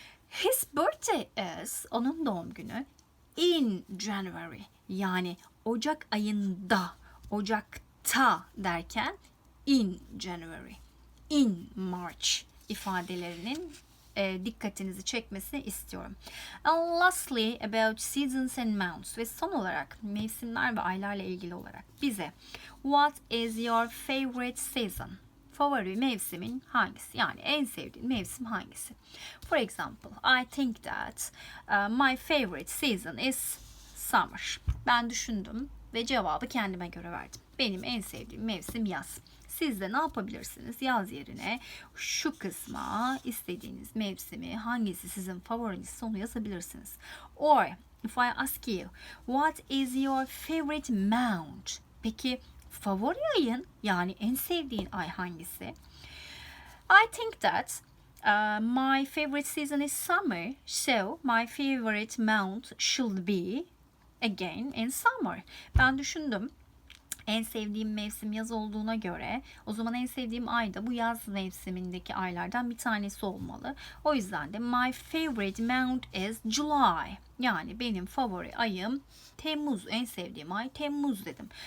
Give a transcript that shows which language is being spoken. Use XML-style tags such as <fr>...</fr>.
<en>His birthday is,</en> <tr>onun doğum günü</tr> <en>in January</en> <tr>yani Ocak ayında, Ocak'ta derken</tr> <en>in January, in March</en> <tr>ifadelerinin dikkatinizi çekmesini istiyorum.</tr> <en>And lastly about seasons and months</en> <tr>ve son olarak mevsimler ve aylarla ilgili olarak bize</tr> <en>what is your favorite season?</en> <tr>Favori mevsimin hangisi? Yani en sevdiğin mevsim hangisi?</tr> <en>For example, I think that my favorite season is summer.</en> <tr>Ben düşündüm ve cevabı kendime göre verdim. Benim en sevdiğim mevsim yaz. Siz de ne yapabilirsiniz? Yaz yerine şu kısma istediğiniz mevsimi hangisi sizin favoriniz onu yazabilirsiniz.</tr> <en>Or if I ask you what is your favorite month?</en> <tr>Peki favori ayın yani en sevdiğin ay hangisi?</tr> <en>I think that my favorite season is summer, so my favorite month should be again in summer.</en> <tr>Ben düşündüm. En sevdiğim mevsim yaz olduğuna göre o zaman en sevdiğim ay da bu yaz mevsimindeki aylardan bir tanesi olmalı. O yüzden de</tr> <en>my favorite month is July.</en> <tr>Yani benim favori ayım Temmuz. En sevdiğim ay Temmuz dedim.</tr>